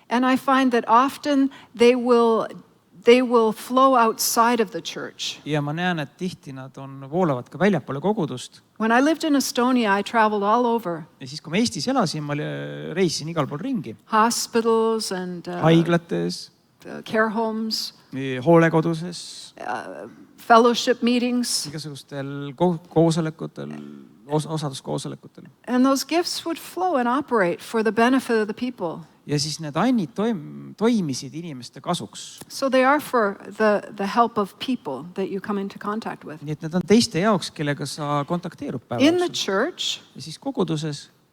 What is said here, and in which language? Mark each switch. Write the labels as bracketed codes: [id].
[en] And I find that often they will flow outside of the church. [et] Ja ma näen, et tihti nad voolavad ka väljapoole kogudust. [en] When I lived in Estonia, I traveled all over. [et] Ja siis, kui ma Eestis elasin, ma reisisin igal pool ringi. [en] Hospitals and [et] haiglates, [en] care homes, [et] hoolekoduses, [en] fellowship meetings. [et] Igasugustel koosolekutel, osaduskoosolekutel. [en] And those gifts would flow and operate for the benefit of the people. [et] Ja siis need annid toimisid inimeste kasuks. [en] So they are for the help of people that you come into contact with. [et] Nii et need on teiste jaoks, kellega sa kontakteerud päeva [en] In the [et] jooksul. [en] church, [et] Ja siis koguduses.